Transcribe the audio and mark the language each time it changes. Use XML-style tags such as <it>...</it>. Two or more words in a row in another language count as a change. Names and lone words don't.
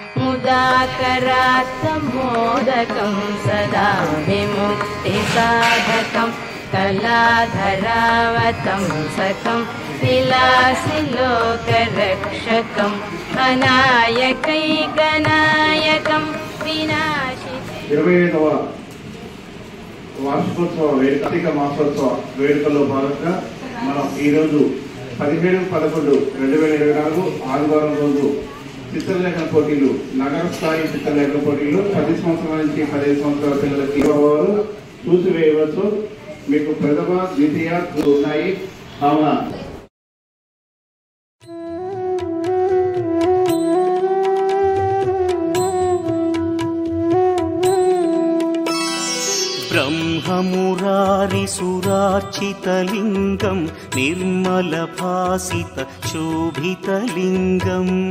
<sa>मुदाकरात्तमोदकं सदा विमुक्तिसाधकं कलाधरावतंसकं विलासिलोकरक्षकं अनायकैकनायकं</sa> <te>25వ వార్షికోత్సవ కార్తీక మాసోత్సవ వేడుకల్లో భాగంగా మనం ఈరోజు 17/11/2024 ఆదివారం రోజు చిత్రలేఖన పోటీలు, నగర స్థాయి చిత్రలేఖన పోటీలు 10 సంవత్సరాల నుంచి 15 సంవత్సరాల పిల్లలకి వారు చూసివేయవచ్చు. మీకు ప్రథమ, ద్వితీయ ఉన్నాయి. కావున</te> <sa>ब्रह्ममुरारिसुरार्चितलिङ्गं निर्मलभासितशोभितलिङ्गं</sa>